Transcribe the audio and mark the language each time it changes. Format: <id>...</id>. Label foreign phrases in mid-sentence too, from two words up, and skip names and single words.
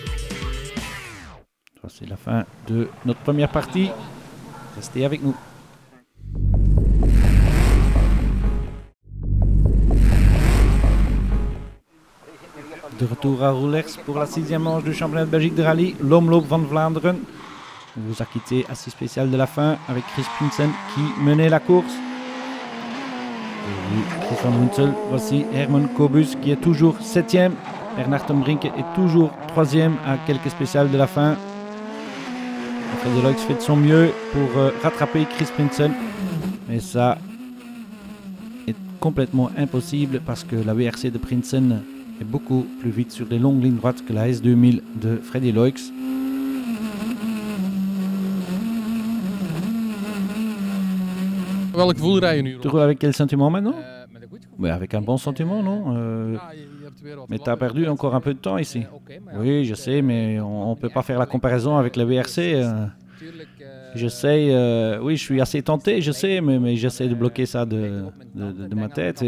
<fr>C'est la fin de notre première partie. Restez avec nous. De retour à Roelers pour la 6e manche du championnat de Belgique de rallye, l'Omloop van Vlaanderen. On vous a quitté assez spécial de la fin avec Chris Prinsen qui menait la course. Et Chris van Hunsel, voici Herman Kobus qui est toujours 7e. Bernard Tom Brinke est toujours 3e à quelques spéciales de la fin. Freddy Loix fait de son mieux pour rattraper Chris Prinsen. Mais ça est complètement impossible parce que la WRC de Prinsen est beaucoup plus vite sur les longues lignes droites que la S2000 de Freddy Loix.</fr> <nl>Welk gevoel rij je nu?</nl> <fr>Tu roules avec quel sentiment maintenant? Mais avec un bon sentiment, non? Mais tu as perdu encore un peu de temps ici. Oui, je sais, mais on ne peut pas faire la comparaison avec la WRC. Je sais, oui, je suis assez tenté, je sais, mais j'essaie de bloquer ça de ma tête.</fr>